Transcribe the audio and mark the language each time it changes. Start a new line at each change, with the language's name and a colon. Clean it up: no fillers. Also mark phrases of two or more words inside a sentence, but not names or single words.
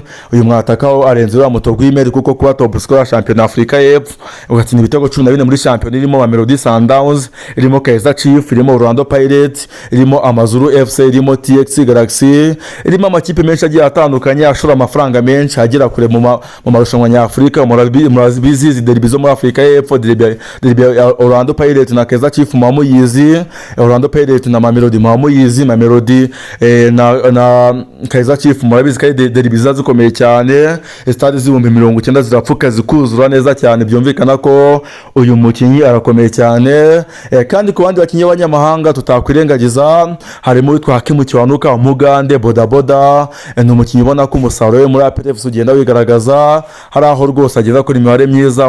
Kinyarwanda: Uyu mwatakaho arenze uriya Mutogwimer, kuko kuba
English: top scorer
Kinyarwanda: champion Afrika y'Epfo, ugatsinda ibitego 14 muri champion irimo Mamelodi Sundowns, irimo Kaizer Chiefs, irimo Orlando Pirates, irimo Amazulu FC, irimo TX Galaxy, irimo amakipe menshi agiye atandukanye ashora amafaranga menshi agera kure mu marushanwa nyafrika. Murabizi derby zo muri Afrika y'Epfo, derby Orlando Pirates na Kaizer Chiefs muyizi, Orlando Pirates na Mamelodi muyizi, Mamelodi na Kaizer Chiefs murabizi ko derby zazikomeye cyane, stade z'ibihumbi 90 zirapfuka zikuzura neza cyane. Byumvikana ko uyu mukinnyi arakomeye cyane. Kandi ku bandi bakinnyi b'abanyamahanga tutakwirengagiza harimo witwa Hakimu Kiwanuka Umugande Bodaboda. Ni umukinnyi ubona ko umusaruro we muri APR FC ugenda wigaragaza, hari aho rwose ageza kuri imibare myiza.